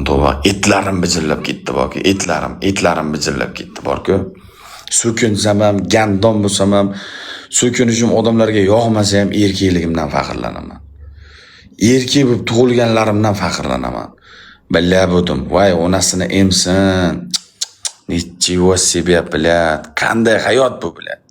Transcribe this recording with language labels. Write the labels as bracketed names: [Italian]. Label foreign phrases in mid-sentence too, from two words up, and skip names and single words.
[Uzbek] Etlarim bijillab ketdi borku. Etlarim bijillab ketdi borku. So'kinsam ham, gandon bo'lsam ham, so'kinishim odamlarga yoqmasa ham erkakligimdan faxrlanaman. Erkak bo'lib tug'ilganlarimdan faxrlanaman. Billa bo'ldim. Voy, onasini emsin. [Russian] Nechего себе, блядь. [Uzbek] Qanday hayot bu, блядь.